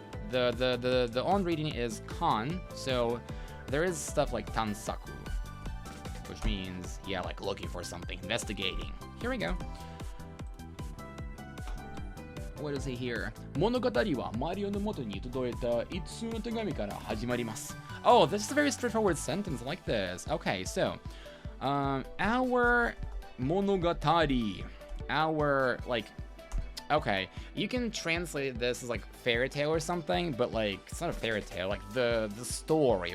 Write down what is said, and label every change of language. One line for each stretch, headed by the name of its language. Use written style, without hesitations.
English: The on reading is kan, so there is stuff like tansaku, which means, yeah, like looking for something, investigating. Here we go. What is he here?
Japanese: 物語はマリオの元に届いた一通の手紙から始まります。
English: Oh, this is a very straightforward sentence like this. Okay, so, our monogatari, our, like, okay, you can translate this as like fairy tale or something, but like, it's not a fairy tale, like the story.